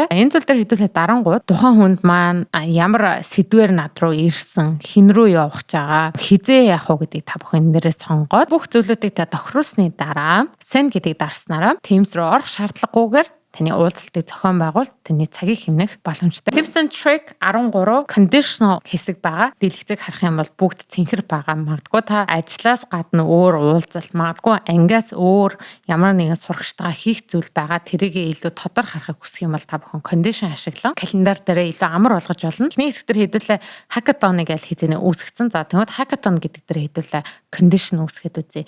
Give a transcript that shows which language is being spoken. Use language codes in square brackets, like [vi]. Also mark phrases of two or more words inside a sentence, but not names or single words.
[mn] Энэ зүйл дээр хэдүүлээ дарангууд тухайн хүнд маань ямар сэдвээр над руу ирсэн, хэн рүү явах гэж байгаа, хизээ явах уу гэдгийг та бүхэн нэрээ сонгоод бүх зүйлүүдийг та тохируулсны дараа send гэдгийг дарснараа Teams руу орох шаардлагагүйгээр таны уулзалтыг зохион байгуул, таны цагийг хэмнэх боломжтой. [en] Tips and trick 13 conditional [mn] хэсэг байгаа. Дэлгэцийг харах юм бол бүгд цэнхэр байгаа. Магадгүй та ажлаас гадна өөр уулзалт, магадгүй ангиас өөр ямар нэгэн сурагчтайгаа хийх зүйл байгаа. Тэрийг илүү тодор харахыг хүсэх юм бол та бүхэн condition ашиглан календар дээр илүү амар болгож болно. Эхний хэсгээр хэдүүлээ hackathon-ыг аль хэзээ үүсгэсэн. За тэгвэл hackathon гэдэг дээр хэдүүлээ condition үүсгэхэд үзье.